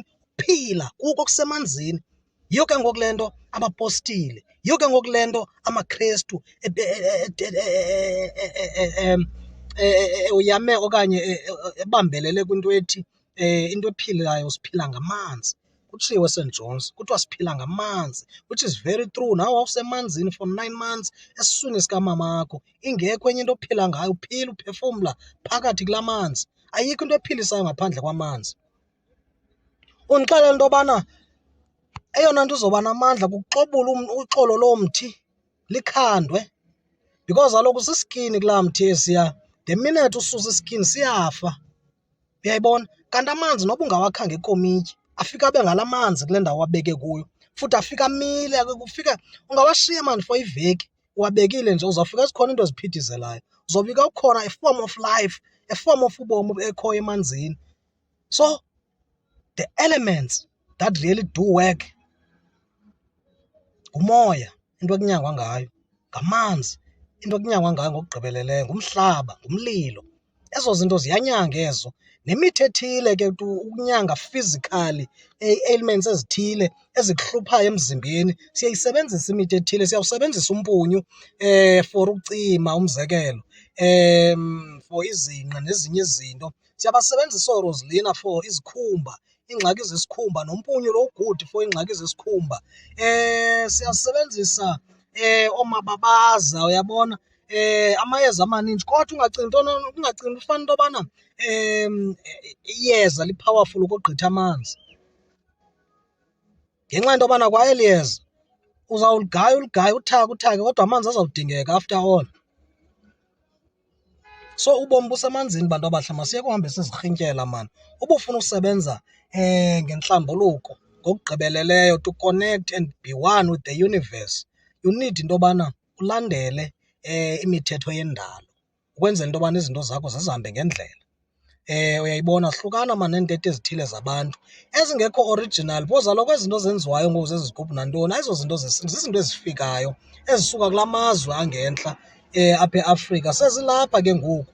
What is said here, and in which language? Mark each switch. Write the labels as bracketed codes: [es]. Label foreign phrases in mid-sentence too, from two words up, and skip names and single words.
[xh] Phila kuko kusemanzini. Yiyo ke ngoku le nto abapostile, yiyo ke ngoku le nto amaKrestu uyame okanye ebambelele kwinto ethi into ephilayo siphila ngamanzi. Kutshiwo eSt John's kuthiwa siphila ngamanzi, [en] which is very true. [xh] Nawe wawusemanzini [en] for 9 months [xh] esiswini sikamamakho, ingekho enye into ophila ngayo, uphila uphefumla phakathi kulaa manzi. Ayikho into ephilisayo ngaphandle kwamanzi. Undixelela into yobana eyona nto izoba namandla kukuxobula uxolo loo mthi, likhandwe, because kaloku siskini kulaa mthi esiya. [en] The minute [xh] ususa iskini siyafa, uyayibona? Kanti amanzi noba ungawakha ngekomityi afika abe ngala manzi kule ndawo wabeke kuyo, futhi afika amile. Ungawashiya mani for iveki uwabekile nje, uzawufika zikhona into eziphithizelayo, uzofika ukhona [en] a form of life, a form of [xh] ubomi ekhoyo emanzini. [en] So the elements that really do work [xh] ngumoya, into ekunyangwa ngayo, ngamanzi, into ekunyangwa ngayo ngokugqibeleleyo, ngumhlaba, ngumlilo. Ezo zinto ziyanyanga ezo. Nemithi ethile ke ukunyanga [en] physically ailments [xh] ezithile ezikuhluphayo emzimbeni, siyayisebenzisa imithi ethile. Siyawusebenzisa umpunyu for ukucima, umzekelo, for izinqa nezinye izinto. Siyabasebenzisa ooRosalina for izikhumba, iingxaki zesikhumba, nompunyu lo [en] good for [xh] iingxaki zesikhumba. Siyasebenzisa oomababaza, uyabona, amayeza amaninzi. Kodwa ungacingi ufana into yobana iyeza li-powerful ukogqitha amanzi, ngenxa yento yobana kwa eli yeza uzawuligaya uthake, kodwa amanzi azawudingeka [en] after all. [xh] So ubomi busemanzini, bantu abahle. Masiyeke uhambe sizirhintyela mani. Uba ufuna usebenza ngentlambuluko ngokugqibeleleyo, [en] to connect and be one with the universe, you need [xh] into yobana ulandele imithetho yendalo. ukwenzela into yobana izinto zakho zizihambe ngendlela. Uyayibona hlukana neentete ezithile zabantu ezingekho original, because kaloku ezi zinto zenziwayo ngoku zezi zigubhu nantoni ayizo zinto zizinto ezifikayo ezisuka kulaa mazwe angentla apha eAfrika, sezilapha ke ngoku.